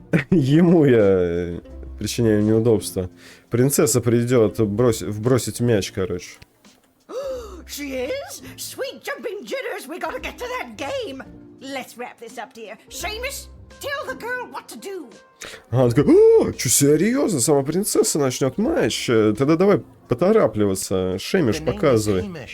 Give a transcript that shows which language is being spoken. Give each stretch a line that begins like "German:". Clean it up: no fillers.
Russian: Ему я причиняю неудобства. Принцесса придет вбросить мяч, короче.
English: She is? Sweet jumping jitters, we gotta get to that game. Let's wrap this up, dear. Seamus, tell the girl what to do.
Russian: Она такая: о, что, серьезно? Сама принцесса начнет матч? Тогда давай поторапливаться. Шеймиш, показывай.